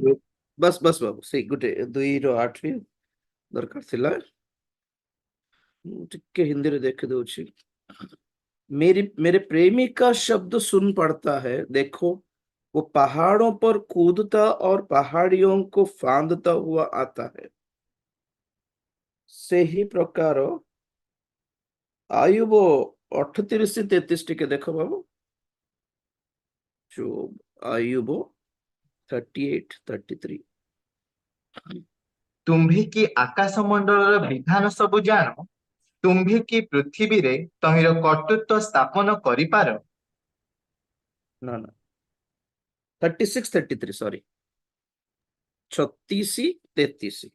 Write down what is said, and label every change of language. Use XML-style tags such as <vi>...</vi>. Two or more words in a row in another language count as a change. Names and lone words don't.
<or>ବସ୍ ବସ୍ ବାବୁ ସେ ଗୋଟେ 2 ରୁ 8 ବି ଦରକାର ଥିଲା ଟିକେ ହିନ୍ଦୀ ରେ ଦେଖ ଦଉଛି</or> <hi>मेरे प्रेमी का शब्द सुन पड़ता है देखो वो पहाड़ों पर कूदता और पहाड़ियों को फांदता हुआ आता है</hi> <or>ସେହି ପ୍ରକାର ଆୟୁବ 38 ସେ 33 ଟିକେ ଦେଖ ବାବୁ ଯୋଉ ଆୟୁବ 38 33 ତୁମ୍ଭେ କି ଆକାଶ ମଣ୍ଡଳର ବିଧାନ ସବୁ ଜାଣ, ତୁମ୍ଭେ କି ପୃଥିବୀରେ ତହିଁର କର୍ତ୍ତୃତ୍ୱ ସ୍ଥାପନ କରିପାର। ନା ନା 36 33 ସରି 36 33</or>